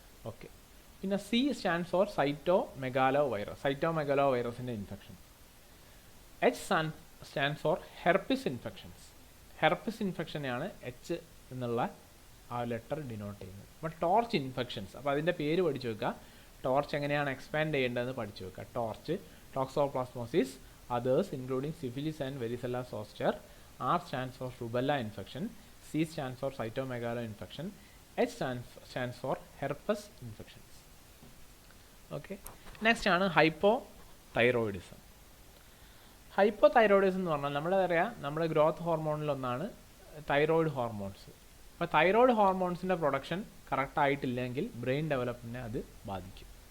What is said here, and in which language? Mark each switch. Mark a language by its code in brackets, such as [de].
[en] Okay, പിന്നെ C stands for cytomegalo വൈറസിൻ്റെ infection. H stands for herpes infections. [ml] Herpes ഇൻഫെക്ഷനെയാണ് H എന്നുള്ള ആ letter denote ചെയ്യുന്നത്. അപ്പോൾ ടോർച്ച് ഇൻഫെക്ഷൻസ്, അപ്പോൾ അതിൻ്റെ പേര് പഠിച്ചു വെക്കുക, ടോർച്ച് എങ്ങനെയാണ് എക്സ്പാൻഡ് ചെയ്യേണ്ടതെന്ന് പഠിച്ചു വെക്കുക. [en] TORCH, toxoplasmosis, others including syphilis and varicella zoster. R stands for rubella infection. C stands for cytomegalo infection. H stands for herpes infections. [ml] Okay, next ആണ് ഹൈപ്പോതൈറോയിഡിസം. ഹൈപ്പോതൈറോയിഡിസം എന്ന് പറഞ്ഞാൽ നമ്മുടെ ഗ്രോത്ത് ഹോർമോണിലൊന്നാണ് തൈറോയിഡ് ഹോർമോൺസ്. അപ്പോൾ thyroid ഹോർമോൺസിൻ്റെ production correct ആയിട്ടില്ലെങ്കിൽ brain ഡെവലപ്മെൻറ്റിനെ അത് ബാധിക്കും.